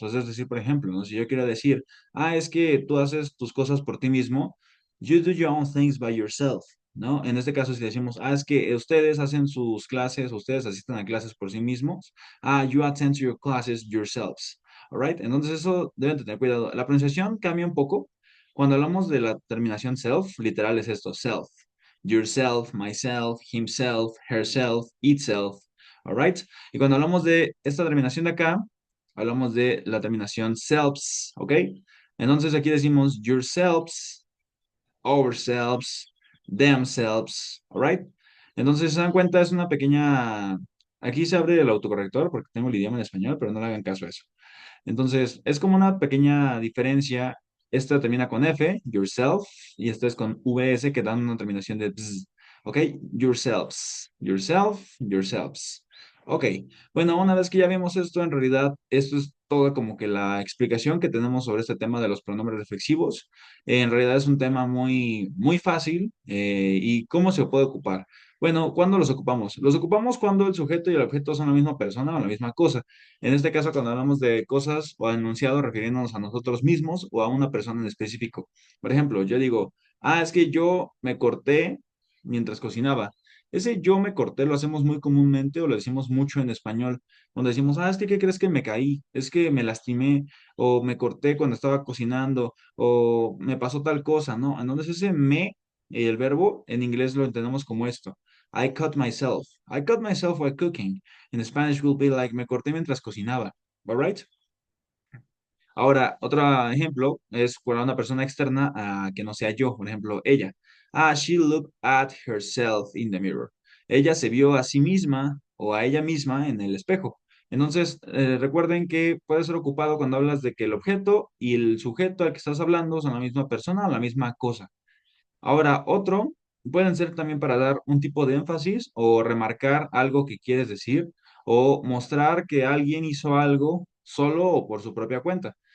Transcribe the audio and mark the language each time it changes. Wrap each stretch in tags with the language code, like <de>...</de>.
<es>O sea, es decir, por ejemplo, ¿no? Si yo quiero decir, es que tú haces tus cosas por ti mismo,</es> <en>you do your own things by yourself,</en> <es>¿no? En este caso, si decimos, es que ustedes hacen sus clases, ustedes asisten a clases por sí mismos,</es> <en>you attend to your classes yourselves, all right?</en> <es>Entonces, eso deben tener cuidado. La pronunciación cambia un poco. Cuando hablamos de la terminación self, literal es esto, self.</es> <en>Yourself, myself, himself, herself, itself, all right?</en> <es>Y cuando hablamos de esta terminación de acá, hablamos de la terminación selves, ¿ok? Entonces aquí decimos</es> <en>yourselves, ourselves, themselves, alright.</en> <es>Entonces, se dan cuenta, es una pequeña. Aquí se abre el autocorrector porque tengo el idioma en español, pero no le hagan caso a eso. Entonces, es como una pequeña diferencia. Esta termina con F, yourself, y esta es con VS, que dan una terminación de bzz. ¿Ok?</es> <en>Yourselves, yourself, yourselves.</en> <es>Ok, bueno, una vez que ya vimos esto, en realidad, esto es toda como que la explicación que tenemos sobre este tema de los pronombres reflexivos. En realidad es un tema muy, muy fácil. ¿Y cómo se puede ocupar? Bueno, ¿cuándo los ocupamos? Los ocupamos cuando el sujeto y el objeto son la misma persona o la misma cosa. En este caso, cuando hablamos de cosas o enunciados refiriéndonos a nosotros mismos o a una persona en específico. Por ejemplo, yo digo, es que yo me corté mientras cocinaba. Ese yo me corté lo hacemos muy comúnmente o lo decimos mucho en español, donde decimos, es que, ¿qué crees que me caí? Es que me lastimé o me corté cuando estaba cocinando o me pasó tal cosa, ¿no? Entonces ese me, el verbo, en inglés lo entendemos como esto.</es> <en>I cut myself. I cut myself while cooking. In Spanish will be like,</en> <es>me corté mientras cocinaba.</es> <en>All right?</en> <es>Ahora, otro ejemplo es cuando una persona externa que no sea yo, por ejemplo, ella.</es> <en>She looked at herself in the mirror.</en> <es>Ella se vio a sí misma o a ella misma en el espejo. Entonces, recuerden que puede ser ocupado cuando hablas de que el objeto y el sujeto al que estás hablando son la misma persona o la misma cosa. Ahora, otro pueden ser también para dar un tipo de énfasis o remarcar algo que quieres decir o mostrar que alguien hizo algo solo o por su propia cuenta.</es>